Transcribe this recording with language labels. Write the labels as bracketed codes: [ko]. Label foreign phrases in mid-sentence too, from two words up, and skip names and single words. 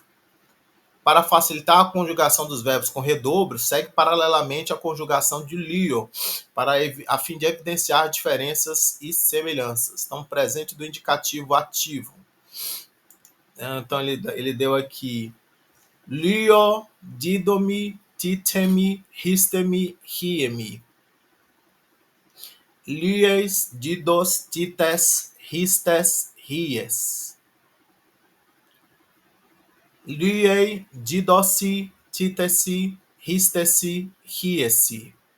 [pt] Para facilitar a conjugação dos verbos com redobro, segue paralelamente a conjugação de lio, a fim de evidenciar diferenças e semelhanças. Então, presente do indicativo ativo. Então, ele deu aqui [el] λύω, δίδωμι, τίθημι, ἵστημι, ἵημι. λύεις, δίδως, τίθης, ἵστης, ἵης. λύει, δίδωσι, τίθησι, ἵστησι, ἵησι.